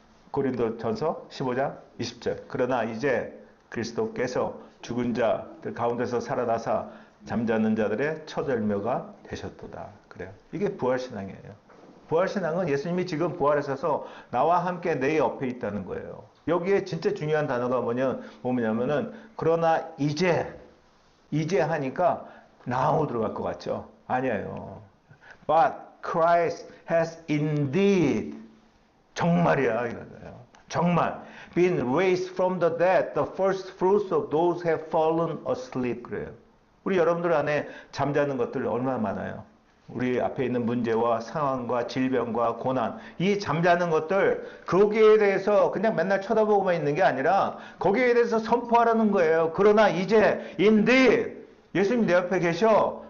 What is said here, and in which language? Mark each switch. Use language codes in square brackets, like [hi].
[ko] 고린도 전서 15장 20절. 그러나 이제 그리스도께서 죽은 자들 가운데서 살아나사 잠자는 자들의 첫 열매가 되셨도다. 그래요. 이게 부활신앙이에요. 부활신앙은 예수님이 지금 부활하셔서 나와 함께 내 옆에 있다는 거예요. 여기에 진짜 중요한 단어가 뭐냐면은 그러나 이제 하니까 now 들어갈 것 같죠? 아니에요. [en] But Christ has indeed [ko] 정말이야 이거예요. 정말 [en] been raised from the dead, the first fruits of those who have fallen asleep [ko] 그래요. 우리 여러분들 안에 잠자는 것들 얼마나 많아요. 우리 앞에 있는 문제와 상황과 질병과 고난, 이 잠자는 것들 거기에 대해서 그냥 맨날 쳐다보고만 있는 게 아니라 거기에 대해서 선포하라는 거예요. 그러나 이제 indeed 예수님 내 옆에 계셔.